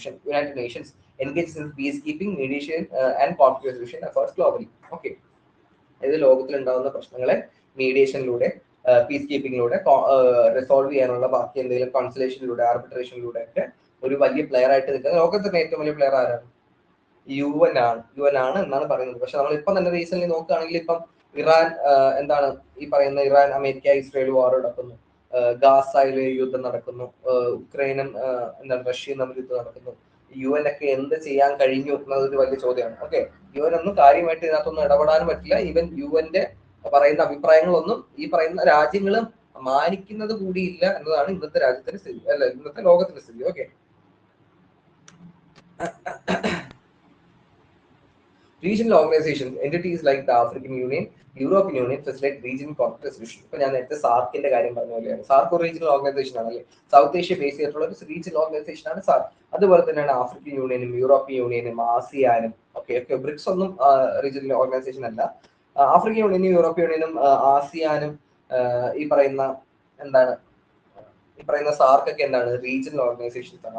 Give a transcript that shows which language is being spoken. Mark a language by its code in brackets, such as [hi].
[en] United Nations engages in peacekeeping, mediation and conflict resolution efforts globally. Okay. [ml] ഇത് ലോകത്തിലുണ്ടാകുന്ന പ്രശ്നങ്ങളെ മീഡിയേഷനിലൂടെ, piece കീപ്പിങ്ങിലൂടെ resolve ചെയ്യാനുള്ള ബാക്കി എന്തെങ്കിലും കോൺസലേഷനിലൂടെ, ആർബിട്രേഷനിലൂടെ ഒക്കെ ഒരു വലിയ പ്ലെയർ ആയിട്ട് നിൽക്കുന്നത്. ലോകത്തിൽ തന്നെ ഏറ്റവും വലിയ പ്ലെയർ ആരാണ്? UN ആണ് എന്നാണ് പറയുന്നത്. പക്ഷെ നമ്മൾ ഇപ്പം തന്നെ റീസെന്റ് നോക്കുകയാണെങ്കിൽ ഇപ്പം ഇറാൻ എന്താണ് ഈ പറയുന്ന ഇറാൻ, അമേരിക്ക, ഇസ്രയേൽ വാർ നടക്കുന്നു, ഗാസയില് യുദ്ധം നടക്കുന്നു, ഉക്രൈനും എന്താണ് റഷ്യയും തമ്മിൽ യുദ്ധം നടക്കുന്നു. UN ഒക്കെ എന്ത് ചെയ്യാൻ കഴിഞ്ഞു എന്നതൊരു വലിയ ചോദ്യമാണ്. ഓക്കെ. UN ഒന്നും കാര്യമായിട്ട് ഇതിനകത്തൊന്നും ഇടപെടാനും പറ്റില്ല. ഈവൻ UNന്റെ പറയുന്ന അഭിപ്രായങ്ങളൊന്നും ഈ പറയുന്ന രാജ്യങ്ങളും മാനിക്കുന്നത് കൂടിയില്ല എന്നതാണ് ഇന്നത്തെ രാജ്യത്തിന്റെ സ്ഥിതി, അല്ല ഇന്നത്തെ ലോകത്തിന്റെ സ്ഥിതി. Okay. [en] Regional organizations, entities like the African Union, European Union facilitate regional conflict resolution. [ml] ഇപ്പൊ ഞാൻ നേരത്തെ സാർക്കിന്റെ കാര്യം പറഞ്ഞ പോലെയാണ്. സാർക്ക് ഒരു റീജിയണൽ ഓർഗനൈസേഷൻ ആണല്ലേ, സൗത്ത് ഏഷ്യ ബേസ് ചെയ്തിട്ടുള്ള ഒരു റീജിയണൽ ഓർഗനൈസേഷൻ ആണ് സാർക്ക്. അതുപോലെ തന്നെയാണ് ആഫ്രിക്കൻ യൂണിയനും യൂറോപ്യൻ യൂണിയനും ആസിയാനും. ഓക്കെ. ബ്രിക്സ് ഒന്നും റീജിയണൽ ഓർഗനൈസേഷൻ അല്ല. ആഫ്രിക്കൻ യൂണിയനും യൂറോപ്യൻ യൂണിയനും ആസിയാനും ഈ പറയുന്ന എന്താണ് ഈ പറയുന്ന സാർക്കൊക്കെ എന്താണ് റീജിയണൽ ഓർഗനൈസേഷൻസ് ആണ്.